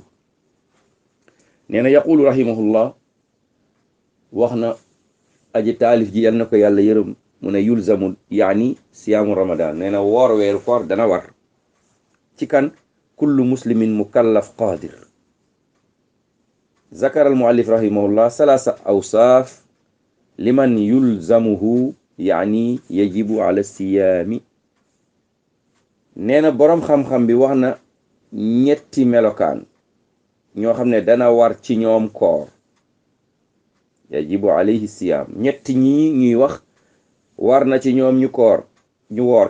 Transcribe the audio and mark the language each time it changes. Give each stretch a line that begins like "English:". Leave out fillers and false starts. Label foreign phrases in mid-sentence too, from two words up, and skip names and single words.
Wolof: nee na
Arabic: يقول رحمه الله,
Wolof: wax na aji taalif ji yal na ko yàlla yërëm, mu ne
Arabic: يلزم يعني صيام رمضان,
Wolof: nee na woor weeru koor dana war ci kan
Arabic: كل مسلم مكلف قادر. ذكر المؤلف رحمه الله ثلاثة أوصاف لمن يلزمه يعني يجب على الصيام.
Wolof: nee na boroom xam-xam bi wax na ñetti melokaan ñoo xam ne dana war ci ñoom koor,
Arabic: يجب عليه الصيام.
Wolof: ñetti ñii ñuy wax war na ci ñoom ñu koor ñu woor.